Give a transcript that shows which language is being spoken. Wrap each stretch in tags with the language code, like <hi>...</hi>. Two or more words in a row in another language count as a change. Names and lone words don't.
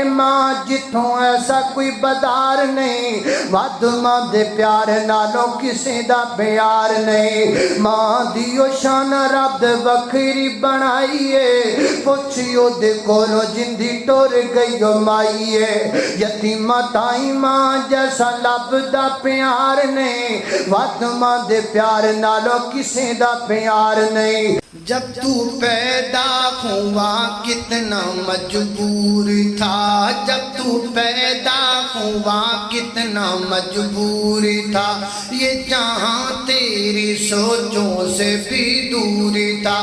<pa>ماں جتھوں ایسا کوئی بدار نہیں ود ماں دے پیار نالوں کسے دا پیار نہیں ماں دیو شان رب بکھری بݨائیے پچھیو دے کولوں جندی ٹر گئی مائیے یتیماں تائیں ماں جیسا لبھدا پیار نہیں ود ماں دے پیار نالوں کسے دا پیار یار نہیں.</pa> <ur>جب تو پیدا ہوا کتنا مجبور تھا، جب تو پیدا ہوا کتنا مجبور تھا، یہ جہاں تیری سوچوں سے بھی دور تھا.</ur>